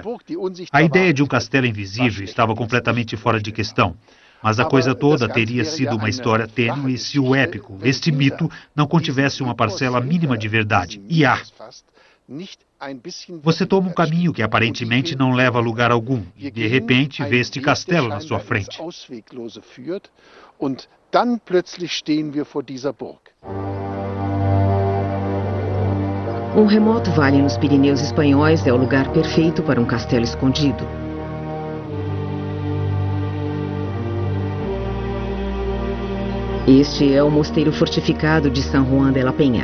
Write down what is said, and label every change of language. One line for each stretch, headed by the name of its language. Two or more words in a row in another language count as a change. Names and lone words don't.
Portuguese: A ideia de um castelo invisível estava completamente fora de questão, mas a coisa toda teria sido uma história tênue se o épico, este mito, não contivesse uma parcela mínima de verdade. E há. Você toma um caminho que aparentemente não leva a lugar algum, e de repente vê este castelo na sua frente.
German: Dann plötzlich stehen wir vor dieser Burg.
Portuguese: Um remoto vale nos Pirineus espanhóis é o lugar perfeito para um castelo escondido. Este é o mosteiro fortificado de San Juan de la Peña.